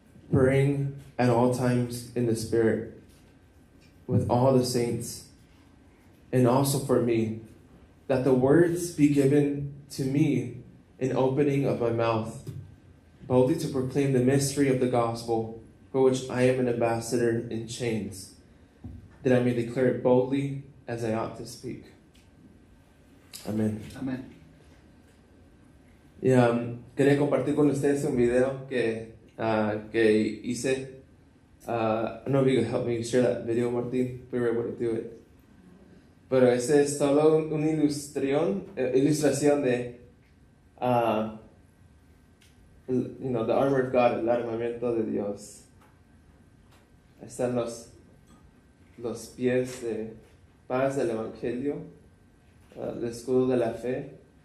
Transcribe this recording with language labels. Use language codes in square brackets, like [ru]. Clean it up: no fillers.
[en] praying at all times in the Spirit, with all the saints, and also for me, that the words be given to me in opening of my mouth, boldly to proclaim the mystery of the gospel, for which I am an ambassador in chains, that I may declare it boldly as I ought to speak. [es] Amén. Amén. Y quería compartir con ustedes un video que hice. [en] I don't know if you could help me share that video, Martín, if we were able to do it. [es] Pero ese es solo una ilustración de, [en] the armor of God, [es] el armamento de Dios. Ahí están los pies de paz del Evangelio, el escudo de la fe.